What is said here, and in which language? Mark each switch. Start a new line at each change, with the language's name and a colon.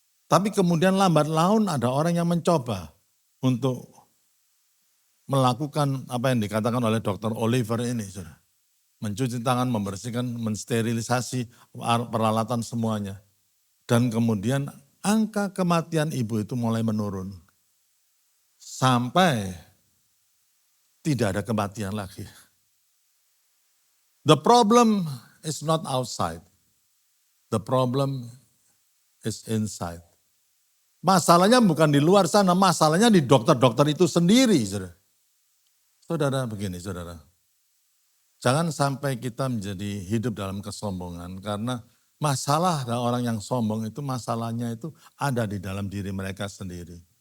Indonesian: Tapi kemudian lambat laun ada orang yang mencoba untuk melakukan apa yang dikatakan oleh Dr. Oliver ini. Saudara. Mencuci tangan, membersihkan, mensterilisasi peralatan semuanya. Dan kemudian angka kematian ibu itu mulai menurun. Sampai tidak ada kematian lagi.
English: The problem is not outside. The problem is inside.
Indonesian: Masalahnya bukan di luar sana, masalahnya di dokter-dokter itu sendiri. Saudara, saudara begini saudara. Jangan sampai kita menjadi hidup dalam kesombongan karena masalah dari orang yang sombong itu masalahnya itu ada di dalam diri mereka sendiri.